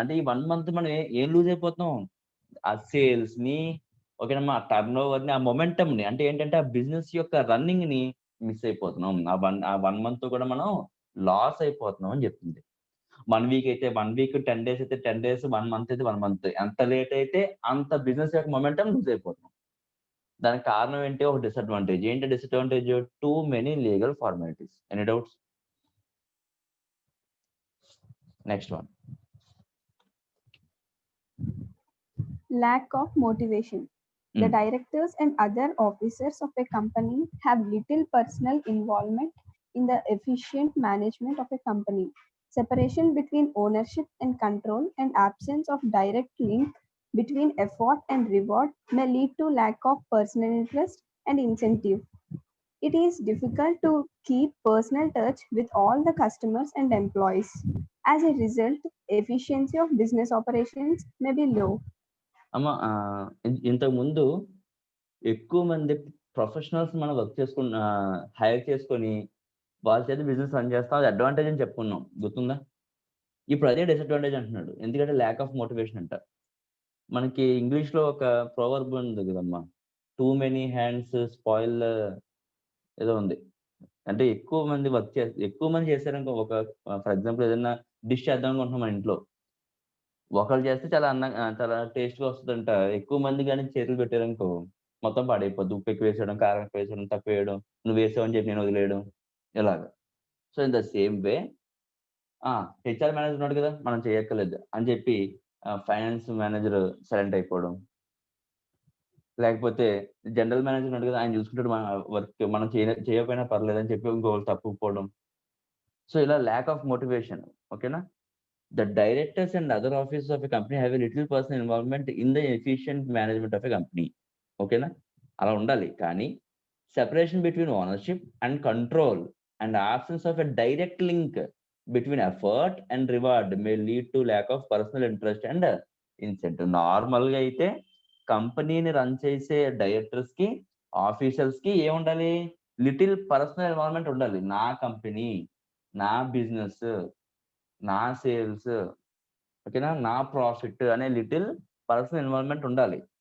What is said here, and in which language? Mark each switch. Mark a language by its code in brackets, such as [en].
[te] అంటే ఈ 1 month మనం ఏం లూజ్ అయిపోతున్నాం? ఆ సేల్స్ ని, ఓకేనమ్మా, టర్న్ ఓవర్ ని, ఆ మొమెంటమ్ ని, అంటే ఏంటంటే ఆ బిజినెస్ యొక్క రన్నింగ్ ని మిస్ అయిపోతున్నాం. ఆ 1 month కూడా మనం లాస్ అయిపోతున్నాం అని చెప్తుంది. 1 week అయితే 1 week, 10 days అయితే 10 days, 1 month అయితే 1 month. ఎంత లేట్ అయితే అంత బిజినెస్ యొక్క మొమెంటం లూజ్ అయిపోతున్నాం. దానికి కారణం ఏంటి? ఒక డిసడ్వాంటేజ్. ఏంటి disadvantage? [en] Too many legal formalities. Any doubts? [te] Next one. [en] Lack of motivation. The directors and other officers of a company have little personal involvement in the efficient management of a company. Separation between ownership and control and absence of direct link between effort and reward may lead to lack of personal interest and incentive. It is difficult to keep personal touch with all the customers and employees. As a result, efficiency of business operations may be low. [te] అమ్మ, ఇంతకు ముందు ఎక్కువ మంది professionals మనం hire చేసుకొని వాళ్ళ చేత business run చేస్తాం, అది అడ్వాంటేజ్ అని చెప్పుకున్నాం, గుర్తుందా? ఇప్పుడు అదే డిసడ్వాంటేజ్ అంటున్నాడు. ఎందుకంటే ల్యాక్ ఆఫ్ మోటివేషన్ అంట. మనకి ఇంగ్లీష్ లో ఒక ప్రోవర్బ్ ఉంది కదమ్మా, [en] too many hands spoil [te] ఏదో ఉంది. అంటే ఎక్కువ మంది చేశారనుకో, ఒక ఫర్ ఎగ్జాంపుల్ ఏదైనా డిష్ చేద్దాం అనుకుంటున్నాం మన ఇంట్లో, ఒకళ్ళు చేస్తే చాలా టేస్ట్గా వస్తుందంట. ఎక్కువ మంది కానీ చేతులు పెట్టారనుకో మొత్తం పాడైపోద్ది. ఉప్పు ఎక్కువ వేసేయడం, కారం ఎక్కువ వేసేయడం, తక్కువ వేయడం, నువ్వు వేసావు అని చెప్పి నేను వదిలేయడం, ఇలాగా. So in the same way HR manager ఉన్నాడు కదా, మనం చేయక్కర్లేదు అని చెప్పి ఫైనాన్స్ మేనేజర్ సైలెంట్ అయిపోవడం, లేకపోతే జనరల్ మేనేజర్ ఉన్నాడు కదా, ఆయన చూసుకుంటాడు మన వర్క్, మనం చేయకపోయినా పర్లేదు అని చెప్పి ఇంకోళ్ళు తప్పుకోవడం. సో ఇలా ల్యాక్ ఆఫ్ మోటివేషన్. ఓకేనా? [en] The directors and other officers of a company have a little personal involvement in the efficient management of a company. [te] ఓకేనా? అలా ఉండాలి. [en] కానీ separation between ownership and control and absence of a direct link between effort and reward may lead to lack of personal interest and incentive. [te] నార్మల్గా అయితే కంపెనీని run చేసే directors కి, officers కి ఏముండాలి? లిటిల్ పర్సనల్ ఇన్వాల్వ్మెంట్ ఉండాలి. నా కంపెనీ, నా బిజినెస్, నా సేల్స్, ఓకేనా, నా ప్రాఫిట్ అనే లిటిల్ పర్సనల్ ఇన్వాల్వ్‌మెంట్ ఉండాలి.